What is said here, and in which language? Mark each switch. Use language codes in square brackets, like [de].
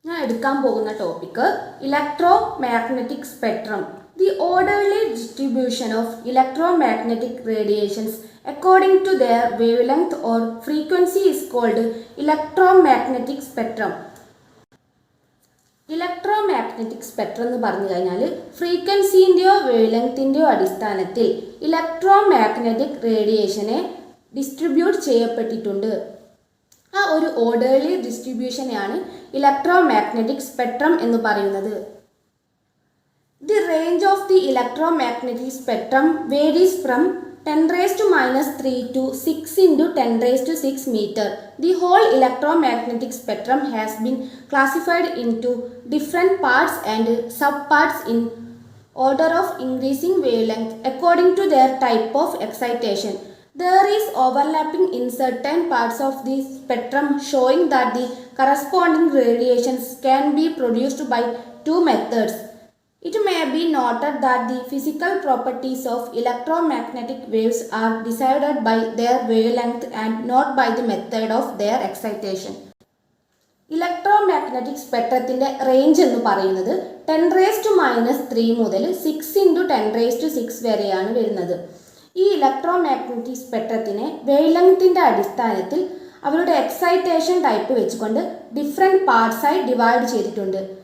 [ml] എടുക്കാൻ പോകുന്ന topic electromagnetic spectrum. [en] The orderly distribution of electromagnetic radiations according to their wavelength or frequency is called electromagnetic spectrum. [ml] Electromagnetic spectrum എന്ന് പറഞ്ഞു കഴിഞ്ഞാൽ ഫ്രീക്വൻസിൻ്റെയോ വേവ്ലെങ്ത്തിൻ്റെയോ അടിസ്ഥാനത്തിൽ electromagnetic റേഡിയേഷനെ distribute ചെയ്യപ്പെട്ടിട്ടുണ്ട്. ആ ഒരു ഓർഡർലി ഡിസ്ട്രിബ്യൂഷനെയാണ് ഇലക്ട്രോമാഗ്നറ്റിക് സ്പെക്ട്രം എന്ന് പറയുന്നത്. [en] The range of the electromagnetic spectrum varies from 10⁻³ to 6 × 10⁶ meter. The whole electromagnetic spectrum has been classified into different parts and subparts in order of increasing wavelength according to their type of excitation. There is overlapping in certain parts of the spectrum showing that the corresponding radiations can be produced by two methods. It may be noted that the physical properties of electromagnetic waves are decided by their wavelength and not by the method of their excitation. [ml] Electromagnetic സ്പെക്ട്രത്തിൻ്റെ range എന്ന് പറയുന്നത് 10⁻³ മുതൽ 6 × 10⁶ വരെയാണ് വരുന്നത്. ഈ electromagnetic സ്പെക്ട്രത്തിനെ വേവ്ലെങ്ത്തിൻ്റെ അടിസ്ഥാനത്തിൽ അവരുടെ excitation type വെച്ചുകൊണ്ട് different പാർട്സായി divide ചെയ്തിട്ടുണ്ട്.